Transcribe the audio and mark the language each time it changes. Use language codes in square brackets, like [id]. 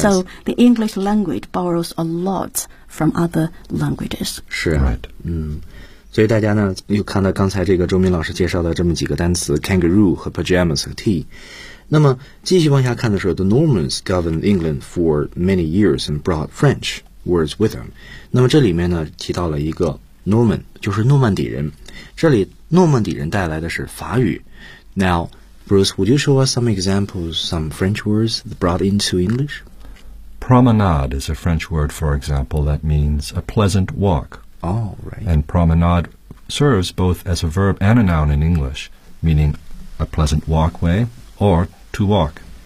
[en] So the English language borrows a lot from other languages. [zh] 是啊、 [en] right. [zh] 所以大家呢又看到刚才这个周明老师介绍的这么几个单词 kangaroo 和 pajamas 和 tea。那么继续往下看的时候 [en] the Normans governed England for many years and brought French words with them. [zh] 那么这里面呢提到了一个Norman 就是诺曼底人，这里诺曼底人带来的是法语。 [en] Now Bruce, would you show us some examples, some French words brought into English? Promenade is a French word, for example, that means a pleasant walk. Oh, right. And promenade serves both as a verb and a noun in English, meaning a pleasant walkway or to walk.